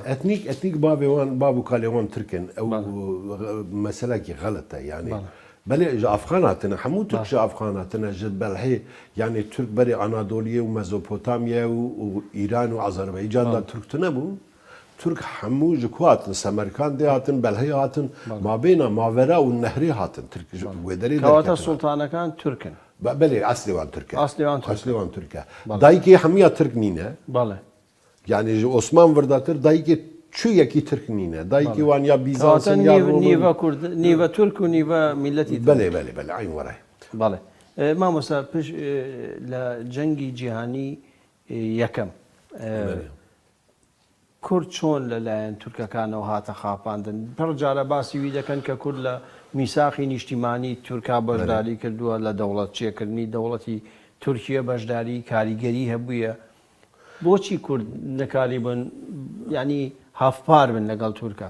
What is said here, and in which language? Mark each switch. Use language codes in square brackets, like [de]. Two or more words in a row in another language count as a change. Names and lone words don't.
[ku] ئەتنیک بابێوان باب و کالێوان ترکن ئەو مەسەلەکی غەڵەتە یعنی بەێ ئەفغان هاتنە هەموو تورکش ئەفغان هاتنە ژت بەلهێ یعنی تورک بەرێ ئانادۆلیە و مەزۆپۆتامیە و ئیران و ئازەربەیجاندا تورکتە نەبوو تورک هەموو ji ku hatin Semerkandê hatin belhê hatin mabêna mavera û nehrê hatin wê derê kewata sultanekan Türkin belê eslê wan Türk e eslê wan Türk e dayîkê hemiya Türk nîne yani ji Osman virdatir dayîkê çû yekî Türk nîne dayîkî wan ya Bîzansin ya nîve Kurd nîve Türk û nîve milletî belê eyn were belê mamosta piş li cengî cîhanî yekem [ckb] کورد چۆن لەلایەن تورکەکانەوە هاتە خاپاندن پڕ جارە باسی وی دەکەن کە کورد لە میساقی نیشتیمانی تورکا بەشداری کردووە لە دەوڵەت چێکردنی دەوڵەتی تورکیە بەشداری کاریگەری هەبوویە بۆچی کورد نەکاری بن ینی هەفپار بن لەگەڵ تورکا